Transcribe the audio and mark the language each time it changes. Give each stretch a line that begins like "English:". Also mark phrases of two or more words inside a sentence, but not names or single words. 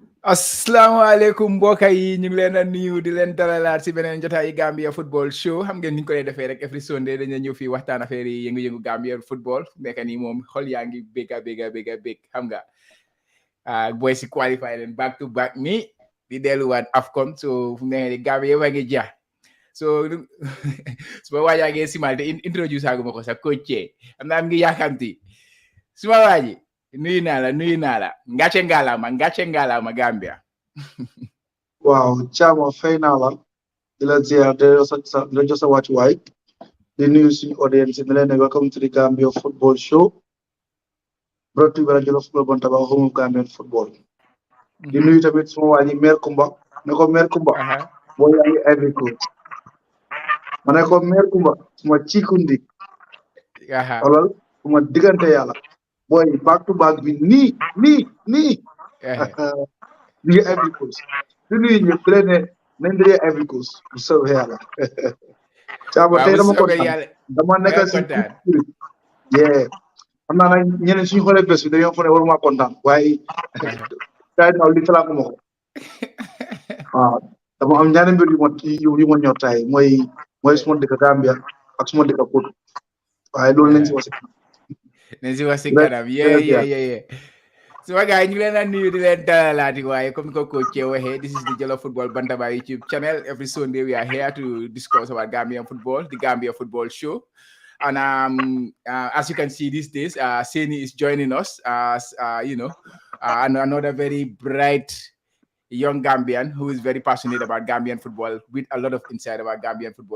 Wolof: asalaamaaleykum mbokk yi ñu ngi leen a nuyu di leen dalalaat si beneen jotaayu Gambia football show xam ngeen ni ñu ko lay defee rek
English: every Sunday
Wolof: dañu ñëw fii waxtaan affaire yi yëngu-yëngu Gambia football nekk nii moom xol yaa ngi bég xam nga boy si qualify leen
English: back to back
Wolof: ni di delluwaat AFCON so fu mu nekk nii Gambia yëpp a ngi jeex so su ma waajaa ngeen simal te introduce aguma ko sax coach am naa ngi yaakamti su ma waaji nuyu naa la ngàcce ngalaama Gambia. Wow, Chama fay naa la di la ziar di la jox sa wàccuwaay di nuyu suñu audience di leen ne
English: welcome to the Gambia football show brought to you by Jollof Football Bantaba home of Gambian football.
Wolof: Di nuyu tamit suma waa ji Mère Kumba ne ko Mère Kumba boo yaa ngi Ivory Coast ma ne ko Mère Kumba suma ciikundi xoolal suma diggante yàlla boy
English: back to back
Wolof: bi nii ñu ngi Ivory Coast di nuyu ñëpp di leen ne nañ dajee Ivory Coast bu soobee yàlla Caaba tey dama kontaan dama nekk si yee xam naa nag ñeneen suñu xoolee bés bi dañoo fa ne waruma kontaan waaye tay naaw li talaa ko ma ko waaw dama am ñaari mbir yu ma ñor tay mooy suma dëkk Gambia ak suma dëkk Pout waaye loolu nañ si wax si kanam yee suma gars yi ñu ngi leen a nuyu di leen dalalaati waaye comme ko coach waxee
English: this is the Jollof Football Bantaba YouTube channel. Every Sunday we are here to discuss about Gambian football, the Gambia football show. And as you can see these days, Seni is joining us as and another very bright young Gambian who is very passionate about Gambian football with a lot of insight about Gambian football.